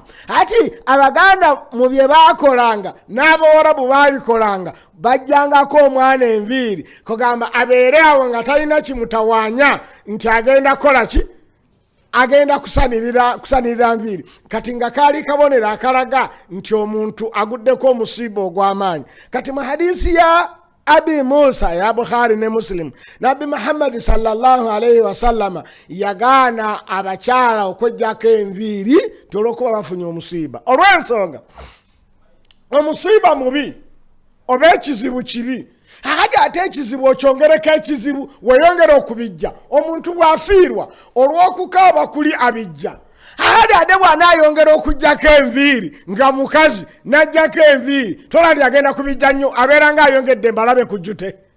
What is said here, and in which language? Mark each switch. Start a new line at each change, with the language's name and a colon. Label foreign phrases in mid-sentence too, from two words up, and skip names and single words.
Ganda: Ati Abaganda mu bye baakolanga n'Abawarabu baabikolanga bajjangako omwana enviiri kugamba abeere awo nga talina kimutawaanya nti agenda kukola ki, agenda kusanirira nviiri. Kati nga kaali kabonero akalaga nti omuntu aguddeko omusiiba ogw'amaanyi. Kati mu hadisi ya Abi Musa ya Bukhari ne Muslim, Nabi Muhammad
Arabic: صلى الله عليه وسلم
Ganda: yagaana abakyala okwejjako enviiri olw'okuba bafunye omusiiba. Olw'ensonga omusiiba mubi oba ekizibu kibi, ate ekizibu okyongereko ekizibu weyongera okubijja. Omuntu bw'afiirwa olw'okukaaba kuli abijja, ate bw'anaayongera okujjako enviiri nga mukazi n'ajjako enviiri tolali agenda kubijja nnyo, abeera ng'ayongedde embalabe ku jjute.